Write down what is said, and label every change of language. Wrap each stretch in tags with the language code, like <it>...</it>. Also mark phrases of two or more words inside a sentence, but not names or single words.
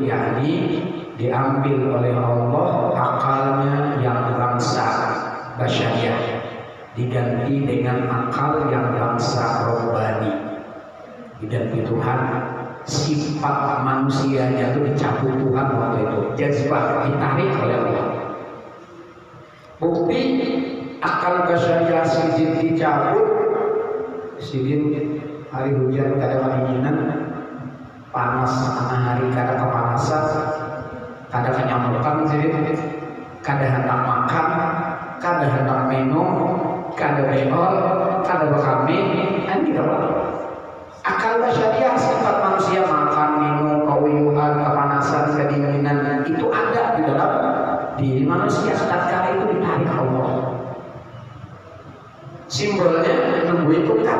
<id>Yakni diambil oleh Allah akalnya yang bangsa basyariah diganti dengan akal yang bangsa robbani, diganti Tuhan. Sifat manusianya itu dicabut Tuhan waktu itu, jazbah ditarik oleh Allah. Bukti akal basyariah sidin dicabut, sidin hari hujan kadang kedinginan, panas tengah hari kadang kepanasan, kadang kenyamukan sidin, kadang hendak makan, kadang hendak minum, kadang beol, kadang berkami, kan gitu loh. Akal basyariah sifat manusia makan, minum, keuyuhan, kepanasan, kedinginan itu ada di dalam diri manusia. Tatkala itu ditarik Allah. Simbolnya nunggu itu kan.</id>